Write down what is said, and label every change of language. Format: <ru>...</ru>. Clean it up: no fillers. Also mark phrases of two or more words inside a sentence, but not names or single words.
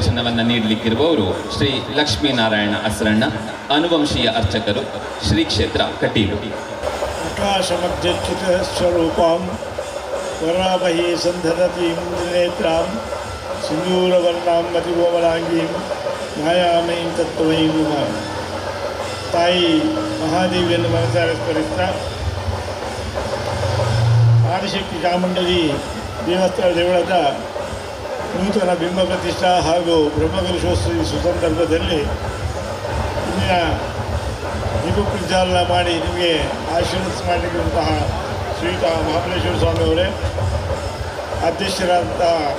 <kn>ಉಪನ್ಯಾಸವನ್ನು ನೀಡಲಿಕ್ಕಿರುವವರು ಶ್ರೀ ಲಕ್ಷ್ಮೀನಾರಾಯಣ ಅಸರಣ್ಣ, ಅನುವಂಶೀಯ ಅರ್ಚಕರು, ಶ್ರೀ ಕ್ಷೇತ್ರ ಕಟೀಲು.</kn> <sa>ಪ್ರಕಾಶಮಧ್ಯಚ್ಯುತ ಸ್ವರೂಪಾಂ ವರಾಭಹಿ ಸಂಧರತೀಂ ನೇತ್ರಾಂ ಸಿಂಧೂರವರ್ಣಾಂ ಮತಿಗೋಮಲಾಂಗೀಂ ಮಾಯಾಮಯೀಂ ತತ್ವಮಯೀಂ ಉಮಾಂ.</sa> <kn>ತಾಯಿ ಮಹಾದೇವಿಯನ್ನು ಮನಸಾರೆ ಸ್ಮರಿಸ್ತಾ ಆದಿಶಕ್ತಿ ಚಾಮುಂಡೇಶ್ವರಿ ದೇವಳದ ನೂತನ ಬಿಂಬ ಪ್ರತಿಷ್ಠಾ ಹಾಗೂ ಬ್ರಹ್ಮಕಲಶೋತ್ಸವ ಸುಸಂದರ್ಭದಲ್ಲಿ ಇಂದಿನ ದೀಪ ಪ್ರಜ್ವಲನ ಮಾಡಿ ನಿಮಗೆ ಆಶೀರ್ವಾದ ಮಾಡಲಿರುವಂತಹ ಶ್ರೀಯುತ ಮಹಾಬಲೇಶ್ವರ ಸ್ವಾಮಿಯವರೇ, ಅಧ್ಯಕ್ಷರಾದಂತಹ</kn>